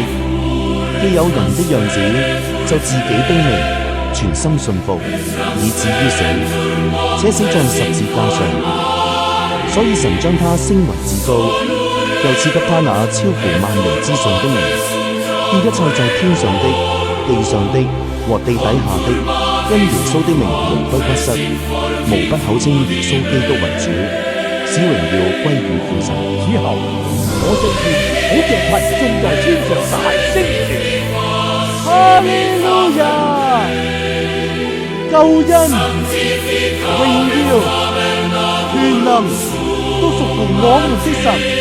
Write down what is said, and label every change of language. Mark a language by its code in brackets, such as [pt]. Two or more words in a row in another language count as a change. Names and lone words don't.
[zh] 既有人的樣子，就自己卑微，全心信服，以至於死，且死在十字架上。所以神將他升為至高，又賜給他那超乎萬名之上的名，叫一切在天上的、地上的和地底下的，因耶穌的名魂歸不失，無不口稱耶穌基督為主，使榮耀歸於父神。此後，我聽見好像群眾在天上大聲説：哈利路亞！救恩、榮耀、權能都屬乎我們的神。